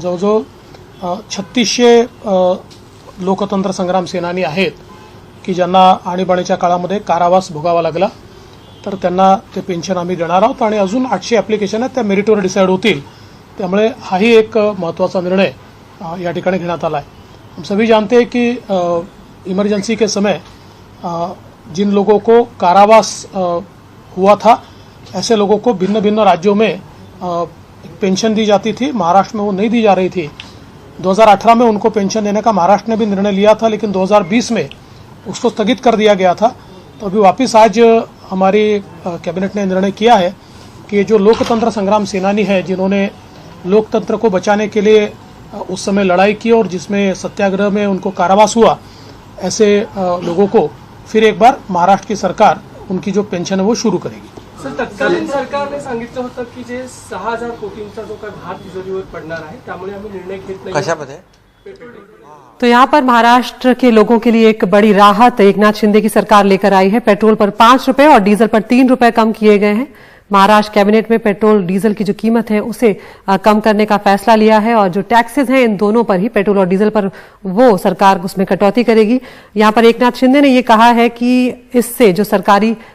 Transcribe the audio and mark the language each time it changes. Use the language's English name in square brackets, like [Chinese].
[Marathi] जवळजवळ 3600 लोकतंत्र संग्राम सेनानी आहेत की ज्यांना आणीबाणीच्या काळामध्ये कारावास भोगावा लागला, तर त्यांना ते पेन्शन आम्ही देणार आहोत आणि अजून 800 ॲप्लिकेशन आहेत, त्या मेरिटवर डिसाईड होतील। त्यामुळे हाही एक महत्त्वाचा निर्णय या ठिकाणी घेण्यात आला आहे। [Hindi] हम सभी जानते हैं कि इमरजेंसी के समय जिन लोगों को कारावास हुआ था, ऐसे लोगों को भिन्न भिन्न राज्यों में पेंशन दी जाती थी। महाराष्ट्र में वो नहीं दी जा रही थी। 2018 में उनको पेंशन देने का महाराष्ट्र ने भी निर्णय लिया था, लेकिन 2020 में उसको स्थगित कर दिया गया था। तो अभी वापस आज हमारी कैबिनेट ने निर्णय किया है कि जो लोकतंत्र संग्राम सेनानी है, जिन्होंने लोकतंत्र को बचाने के लिए उस समय लड़ाई की और जिसमें सत्याग्रह में उनको कारावास हुआ, ऐसे लोगों को फिर एक बार महाराष्ट्र की सरकार उनकी जो पेंशन है वो शुरू करेगी। [Marathi] सर, तत्कालीन सरकारने सांगितलं होतं की जे 6,000 कोटींचा जो काही भार तिजोरीवर पडणार आहे, त्यामुळे आम्ही निर्णय घेत नाही। कशामध्ये? [Hindi] तो यहाँ पर महाराष्ट्र के लोगों के लिए एक बड़ी राहत एकनाथ शिंदे की सरकार लेकर आई है। पेट्रोल पर 5 रुपए और डीजल पर 3 रुपए कम किए गए हैं। महाराष्ट्र कैबिनेट में पेट्रोल डीजल की जो कीमत है उसे कम करने का फैसला लिया है और जो टैक्सेस हैं इन दोनों पर ही, पेट्रोल और डीजल पर, वो सरकार उसमें कटौती करेगी। यहाँ पर एकनाथ शिंदे ने ये कहा है कि इससे जो सरकारी